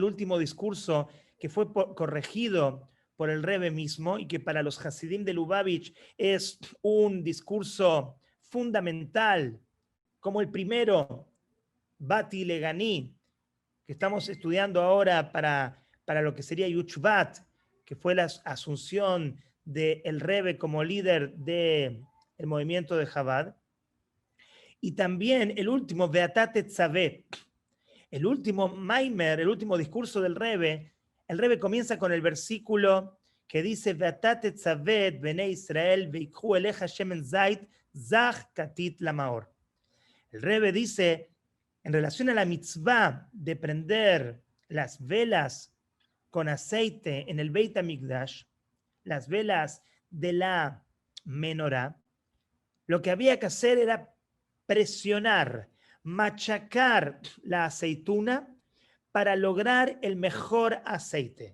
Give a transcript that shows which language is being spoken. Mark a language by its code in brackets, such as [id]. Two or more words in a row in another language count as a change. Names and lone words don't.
[es] último discurso que fue corregido por el Rebbe mismo y que para los Hasidim de Lubavitch es un discurso fundamental, como el primero, Bati Leganí, que estamos estudiando ahora para lo que sería Yuchvat, que fue la asunción del Rebbe como líder del movimiento de Chabad. Y también el último, Beatat Tetzaveh, el último Maimer, el último discurso del Rebbe. El Rebbe comienza con el versículo que dice, [he] ואתה תצוה בני ישראל ויקחו אליך שמן זית זך כתית למאור. [es] El Rebbe dice, en relación a la mitzvah de prender las velas con aceite en el Beit HaMikdash, las velas de la menorá, lo que había que hacer era presionar, machacar la aceituna para lograr el mejor aceite.